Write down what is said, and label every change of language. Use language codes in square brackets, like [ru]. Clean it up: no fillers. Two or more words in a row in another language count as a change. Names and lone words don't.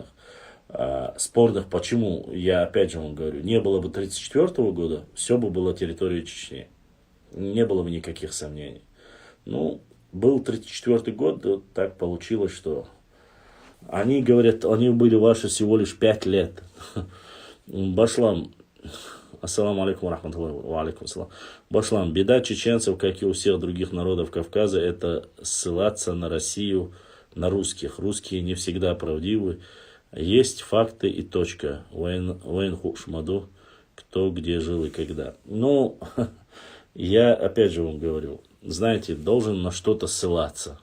[ru] Спорных почему, я опять же вам говорю, не было бы 1934 года, все бы было территорией Чечни. Не было бы никаких сомнений. Ну, был 1934 год, вот так получилось, что они говорят, они были ваши всего лишь 5 лет. [ar] Башлам, السلام عليكم رحمة الله وعليكم السلام. [ru] Башлам, беда чеченцев, как и у всех других народов Кавказа, это ссылаться на Россию, на русских. Русские не всегда правдивы. Есть факты и точка. [ce] Вайн хушмаду, [ru] кто где жил и когда. Ну, я опять же вам говорю, знаете, должен на что-то ссылаться.